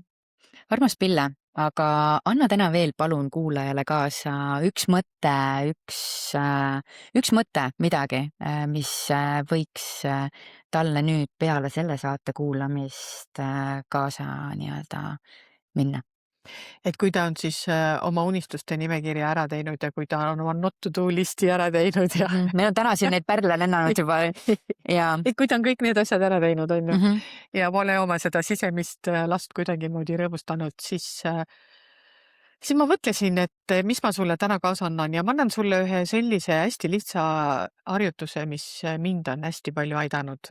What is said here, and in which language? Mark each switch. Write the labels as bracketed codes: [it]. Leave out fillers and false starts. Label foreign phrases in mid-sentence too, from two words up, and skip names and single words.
[et] Armas Pille, aga anna täna veel palun kuulajale kaasa üks mõte, üks mõte, midagi, mis võiks talle nüüd peale selle saate kuulamist kaasa nii-öelda minna. Et kui ta on siis oma unistuste nimekirja ära teinud ja kui ta on oma [en] not to do listi [et] ära teinud ja Meil on täna siin neid pärle lennanud juba ja et kui ta on kõik need asjad ära teinud, on ju, mhm. ja pole oma seda sisemist last kuidagimoodi rõõmustanud, siis ma mõtlesin, et mis ma sulle täna kaasa annan ja ma annan sulle ühe sellise hästi lihtsa harjutuse, mis mind on hästi palju aidanud.